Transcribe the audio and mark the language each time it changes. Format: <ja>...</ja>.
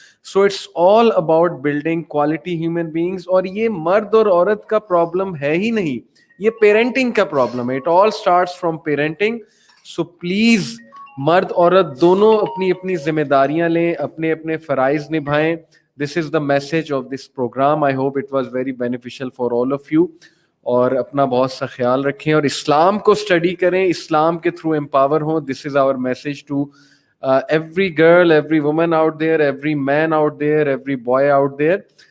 <en>So it's all about building quality human beings.</en> <ur>اور یہ مرد اور عورت کا پرابلم ہے ہی نہیں, یہ پیرنٹنگ کا پرابلم ہے.</ur> <en>It all starts from parenting.</en> <ur>So please مرد عورت دونوں اپنی اپنی ذمہ داریاں لیں, اپنے اپنے فرائض نبھائیں.</ur> <en>This is the message of this program. I hope it was very beneficial for all of you.</en> <ur>اور اپنا بہت سا خیال رکھیں اور اسلام کو اسٹڈی کریں, اسلام کے تھرو امپاور ہوں.</ur> <en>This is our message to every girl, every woman out there, every man out there, every boy out there.</en>